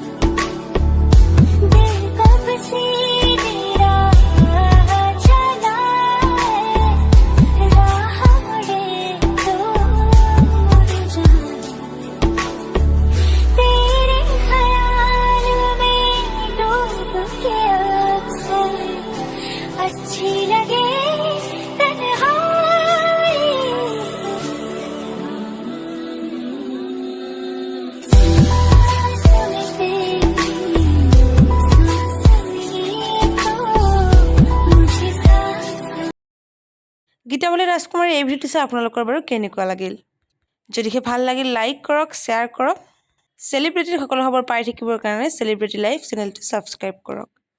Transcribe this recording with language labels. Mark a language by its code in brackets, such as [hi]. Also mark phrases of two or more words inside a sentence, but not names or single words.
[hi] दिल कब से मेरा चला है राह उड़े तो उड़ जाए तेरे ख्याल में डूब के अक्सर अच्छी लगे तन्हाई सांस में तेरी सांस लिए तो मुझे सांस [as] গীতা বলে ৰাজকুমাৰী এই ভিডিঅ'টো চাই আপোনালোকৰ বাৰু কেনেকুৱা লাগিল যদিহে ভাল লাগিল লাইক কৰক শ্বেয়াৰ কৰক চেলিব্ৰিটিৰ সকলো খবৰ পাই থাকিবৰ কাৰণে চেলিব্ৰিটি লাইফ চেনেলটো ছাবস্ক্ৰাইব কৰক